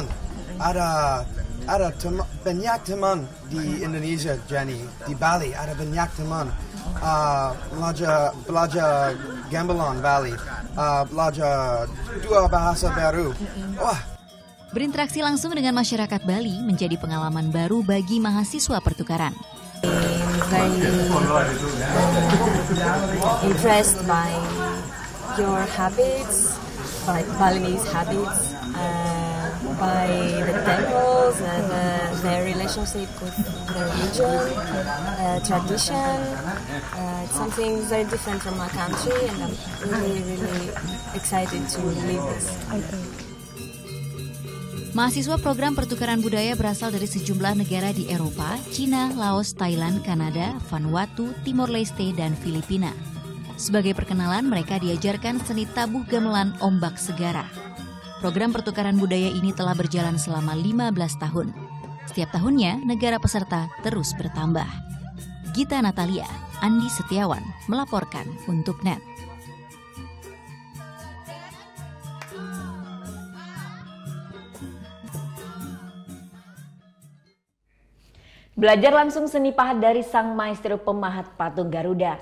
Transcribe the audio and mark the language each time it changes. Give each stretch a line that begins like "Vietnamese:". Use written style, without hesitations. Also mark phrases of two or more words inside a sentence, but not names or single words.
Indonesian: Ada banyak teman di Indonesia, Jenny, di Bali ada banyak teman. Belajar gamelan Bali, belajar 2 bahasa baru. Wah. Berinteraksi langsung dengan masyarakat Bali menjadi pengalaman baru bagi mahasiswa pertukaran.
English: Very impressed by your habits, by Balinese habits, by the temples and their relationship with the religion, tradition. It's something very different from my country, and I'm really excited to live this.
Indonesian: Mahasiswa program pertukaran budaya berasal dari sejumlah negara di Eropa, Cina, Laos, Thailand, Kanada, Vanuatu, Timor Leste, dan Filipina. Sebagai perkenalan, mereka diajarkan seni tabuh gamelan ombak segara. Program pertukaran budaya ini telah berjalan selama 15 tahun. Setiap tahunnya, negara peserta terus bertambah. Gita Natalia, Andi Setiawan, melaporkan untuk NET. Belajar langsung seni pahat dari sang maestro pemahat patung Garuda.